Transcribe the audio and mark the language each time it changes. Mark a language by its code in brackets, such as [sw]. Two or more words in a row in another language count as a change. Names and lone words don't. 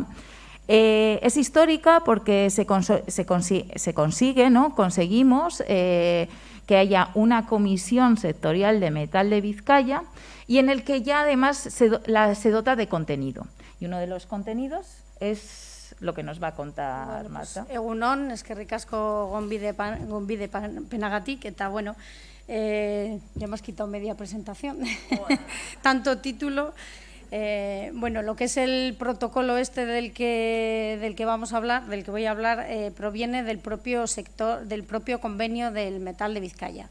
[es] Es histórica porque se consigue, ¿no? Conseguimos que haya una comisión sectorial de metal de Vizcaya y en el que ya además se dota de contenido. Y uno de los contenidos es lo que nos va a contar Marta. [eu] Egunon, eskerrik asko gonbide penagatik, eta bueno, [es] ya me has quitado media presentación, tanto título. Bueno, lo que es el protocolo del que vamos a hablar, del que voy a hablar, proviene del propio sector, del propio convenio del metal de Vizcaya.